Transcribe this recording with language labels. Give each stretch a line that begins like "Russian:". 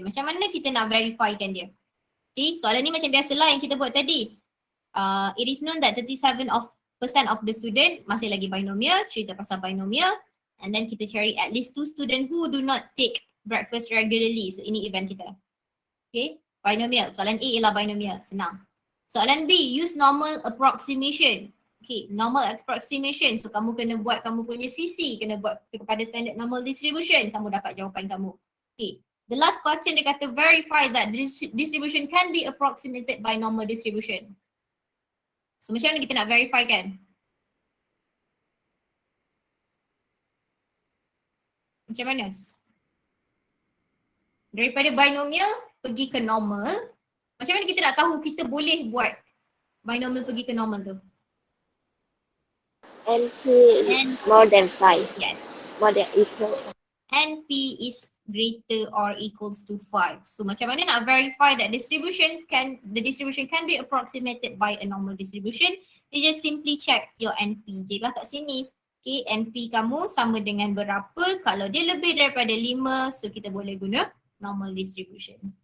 Malay: Macam mana kita nak verify kan dia? Okay, soalan ni macam biasalah yang kita buat tadi.
English: It is known that 37% of the student
Malay: masih lagi binomial, cerita pasal binomial. And then kita cari
English: at least 2 student who do not take breakfast regularly.
Malay: So ini event kita. Okay, binomial. Soalan A ialah binomial, senang. Soalan B, use normal approximation. Okay, normal approximation. So kamu kena buat kamu punya CC, kena buat kepada standard normal distribution, kamu dapat jawapan kamu.
English: Okay, the last question
Malay: dia kata
English: verify that distribution can be approximated by normal distribution.
Malay: So macam mana kita nak verify kan? Macam mana? Daripada binomial pergi ke normal, macam mana kita nak tahu kita boleh buat binomial pergi ke normal tu?
English: NP is more than 5. Yes. More than equal. NP is greater or equals to 5. So macam mana nak verify that the distribution can be approximated by a normal distribution? You just simply check your NP
Malay: je lah kat sini. Okay, NP kamu sama dengan berapa? Kalau dia lebih daripada 5, so kita boleh guna normal distribution.